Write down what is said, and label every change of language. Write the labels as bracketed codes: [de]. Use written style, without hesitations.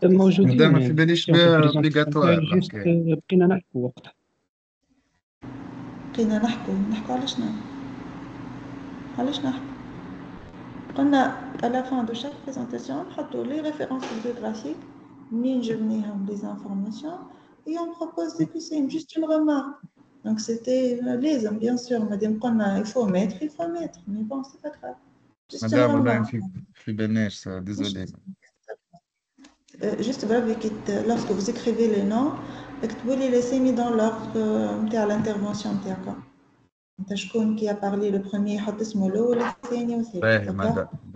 [ar] مادام ما في باليش بها obligatoire. بقينا نحكوا وقتها. بقينا نحكوا علاش نحكوا قلنا [fr] à la fin de chaque présentation [ar] نحطوا [fr] les références bibliographiques [ar] منين جبناهم [fr] les informations et on propose des QCM, juste une remarque. Donc c'était [ar] لازم [fr] bien sûr مادام قلنا il faut mettre mais bon c'est pas grave. [ar] مادام والله في بالناش [fr] désolé. Juste lorsque vous écrivez les noms, vous les laissez mis dans l'ordre à l'intervention. [ar] شكون [fr] qui a parlé le premier [ar] يحط اسمه الأول الثاني والثالث.